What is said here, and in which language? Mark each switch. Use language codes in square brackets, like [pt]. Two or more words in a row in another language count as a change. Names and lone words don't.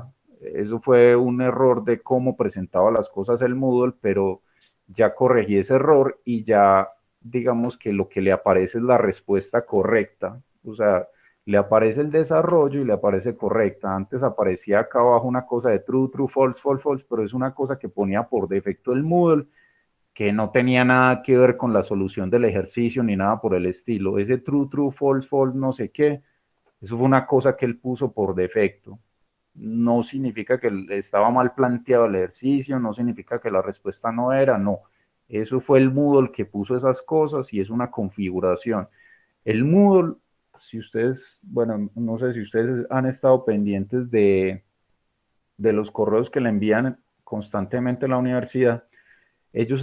[es] Eso fue un error de cómo presentaba las cosas el Moodle, pero ya corregí ese error y ya digamos que lo que le aparece es la respuesta correcta. O sea, le aparece el desarrollo y le aparece correcta. Antes aparecía acá abajo una cosa de [en] true, true, false, false, false, [es] pero es una cosa que ponía por defecto el Moodle, que no tenía nada que ver con la solución del ejercicio ni nada por el estilo. Ese [en] true, true, false, false, [es] no sé qué, eso fue una cosa que él puso por defecto. No significa que estaba mal planteado el ejercicio, no significa que la respuesta no era, no. Eso fue el Moodle que puso esas cosas y es una configuración. El Moodle, si ustedes, bueno, no sé si ustedes han estado pendientes de los correos que le envían constantemente a la universidad, ellos